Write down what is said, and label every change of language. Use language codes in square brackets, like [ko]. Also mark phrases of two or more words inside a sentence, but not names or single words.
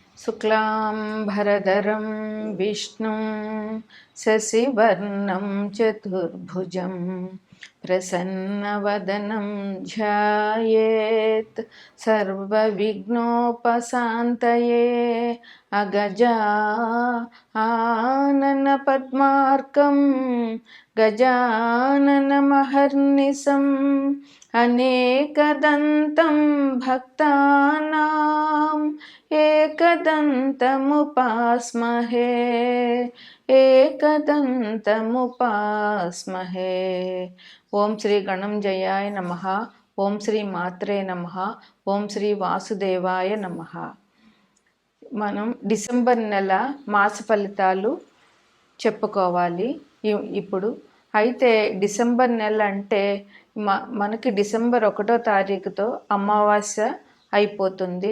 [sa] शुक्लांबरधरं विष्णुं शशिवर्णं चतुर्भुजं प्रसन्नवदनं ध्यायेत् सर्वविघ्नोपशान्तये अगजा आननपद्मार्कं गजाननमहर्निशम् अनेकदन्तं भक्तानाम् एकदन्तमुपास्महे एकदन्तमुपास्महे। ఓం శ్రీ గణంజయాయ నమః. ఓం శ్రీ మాత్రే నమః. ఓం శ్రీ వాసుదేవాయ నమః. [te] మనం డిసెంబర్ నెల మాస ఫలితాలు చెప్పుకోవాలి ఇప్పుడు. అయితే డిసెంబర్ నెల అంటే మనకి డిసెంబర్ 1వ తారీఖుతో అమావాస్య అయిపోతుంది.